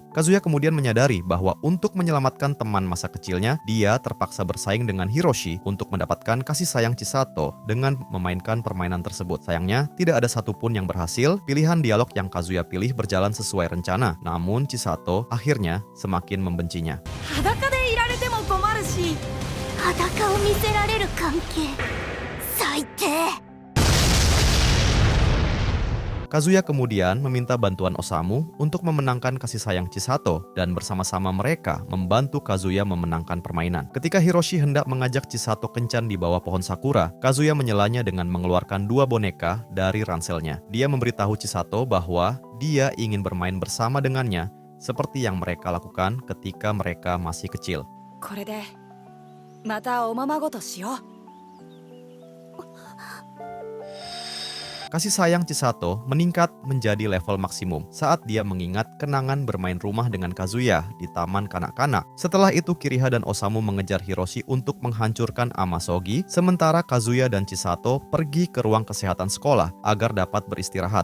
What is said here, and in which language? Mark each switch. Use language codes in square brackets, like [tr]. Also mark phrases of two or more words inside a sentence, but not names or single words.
[id] Kazuya kemudian menyadari bahwa untuk menyelamatkan teman masa kecilnya, dia terpaksa bersaing dengan Hiroshi untuk mendapatkan kasih sayang Chisato dengan memainkan permainan tersebut. Sayangnya, tidak ada satupun yang berhasil. Pilihan dialog yang Kazuya pilih berjalan sesuai rencana, namun Chisato akhirnya semakin membencinya. [ja] 裸でいられても困るし、裸を見せられる関係最低。 [id] Kazuya kemudian meminta bantuan Osamu untuk memenangkan kasih sayang Chisato, dan bersama-sama mereka membantu Kazuya memenangkan permainan. Ketika Hiroshi hendak mengajak Chisato kencan di bawah pohon sakura, Kazuya menyelanya dengan mengeluarkan dua boneka dari ranselnya. Dia memberitahu Chisato bahwa dia ingin bermain bersama dengannya seperti yang mereka lakukan ketika mereka masih kecil. [ja] これでまたおままごとしよう。 [id] Kasih sayang Chisato meningkat menjadi level maksimum saat dia mengingat kenangan bermain rumah dengan Kazuya di taman kanak-kanak. Setelah itu, Kiriha dan Osamu mengejar Hiroshi untuk menghancurkan Amasogi, sementara Kazuya dan Chisato pergi ke ruang kesehatan sekolah agar dapat beristirahat.